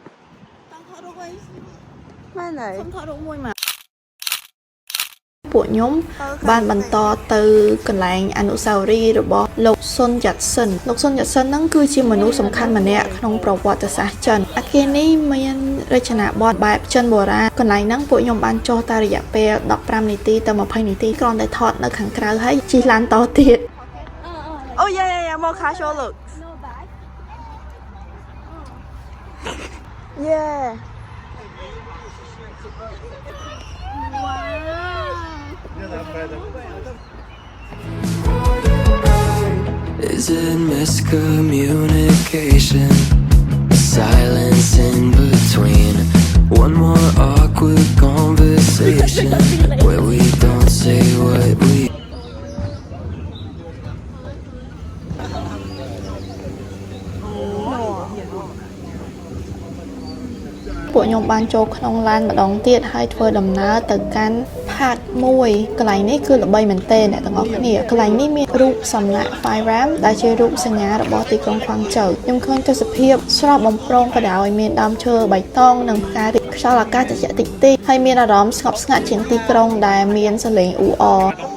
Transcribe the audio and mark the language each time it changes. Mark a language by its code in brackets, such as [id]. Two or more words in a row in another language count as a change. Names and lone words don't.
[vi] Mai này. [km] ពួកខ្ញុំបានបន្តទៅកន្លែងអនុស្សាវរីយ៍របស់លោកសុនយ៉ាត់សិនហ្នឹងគឺជាមនុស្សសំខាន់ម្នាក់ក្នុងប្រវត្តិសាស្ត្រចិនអគារនេះមានរចនាបថបែបចិនបុរាណកន្លែងហ្នឹងពួកខ្ញុំបានចុះតែរយៈពេល15នាទីទៅ20នាទីគ្រាន់តែថតនៅខាងក្រៅហើយជិះឡានតទៀត [en] Oh yeah, more casual look. Yeah. Is it miscommunication? Silence in between. One more awkward conversation where we don't say what we. [km] ពួកខ្ញុំបានចូលក្នុងឡានម្ដងទៀតហើយធ្វើដំណើរទៅកាន់ផាតមួយកន្លែងនេះគឺល្បីមែនទែនអ្នកទាំងអស់គ្នាកន្លែងនេះមានរូបសំណាក Fire Ram ដែលជារូបសញ្ញារបស់ទីក្រុងខ្វាំងជូខ្ញុំឃើញទេសភាពស្រស់បំព្រងក៏ដោយមានដើមឈើបៃតងនិងផ្ការីកខ្យល់អាកាសត្រជាក់តិចៗហើយមានអារម្មណ៍ស្ងប់ស្ងាត់ជាងទីក្រុងដែលមានសលេងអ៊ូអរ